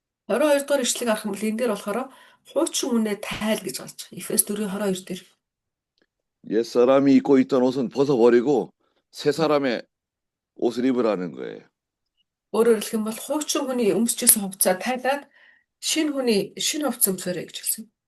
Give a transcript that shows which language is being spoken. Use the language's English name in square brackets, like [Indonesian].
[Mongolian] 22 дугаар ишлэгийг харах юм бол энэ дээр болохоор хуучин үнэ тайл гэж гарч байгаа. Эфес 4:22 дээр. [Korean] 옛사람이 입고 있던 옷은 벗어버리고 새 사람의 옷을 입으라는 거예요. [Mongolian] Өөрөөр хэлэх юм бол хуучин хүний өмсчихсэн хувцас тайлаад шинэ хүний шинэ хувцас өмсөөрэй гэж хэлсэн.